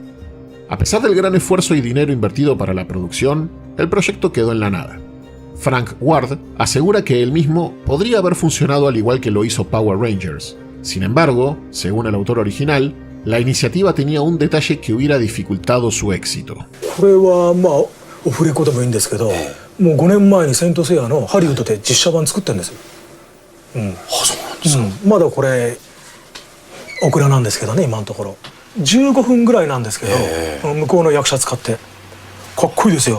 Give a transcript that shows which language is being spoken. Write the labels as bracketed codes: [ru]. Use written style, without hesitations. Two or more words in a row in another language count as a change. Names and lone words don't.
[es] A pesar del gran esfuerzo y dinero invertido para la producción, el proyecto quedó en la nada. Frank Ward asegura que el mismo podría haber funcionado al igual que lo hizo Power Rangers. Sin embargo, según el autor original, la iniciativa tenía un detalle que hubiera dificultado su éxito. [ja] もう5年前にセイントセイヤのハリウッドで実写版作ってるんですよ。そうなんですか。まだこれオクラなんですけどね、今のところ15分ぐらいなんですけど、向こうの役者使ってかっこいいですよ。